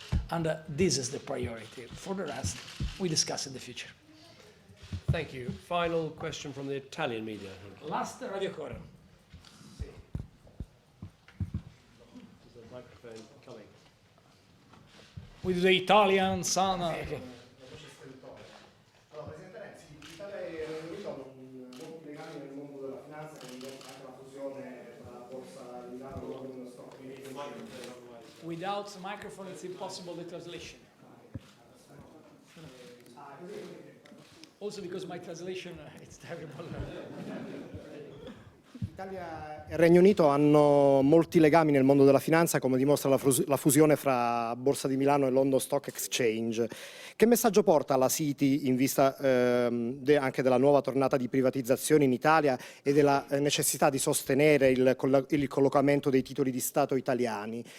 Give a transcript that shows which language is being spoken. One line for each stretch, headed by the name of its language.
English: And this is the priority. For the rest, we discuss in the future. Thank you. Final question from the Italian media. Last Radio Core. Is the microphone coming? With the Italian son. Okay.
Italian: Allora, Presidente Renzi, l'Italia e il Regno Unito hanno molti legami nel mondo della finanza, quindi anche la fusione tra la borsa di Milano e Londra Stock Exchange.
English: Without microphone, it's impossible the translation. Also because my translation, it's terrible.
Italian: L'Italia e il Regno Unito hanno molti legami nel mondo della finanza, come dimostra la fusione fra Borsa di Milano e London Stock Exchange. Che messaggio porta alla City in vista anche della nuova tornata di privatizzazioni in Italia e della necessità di sostenere il collocamento dei titoli di Stato italiani?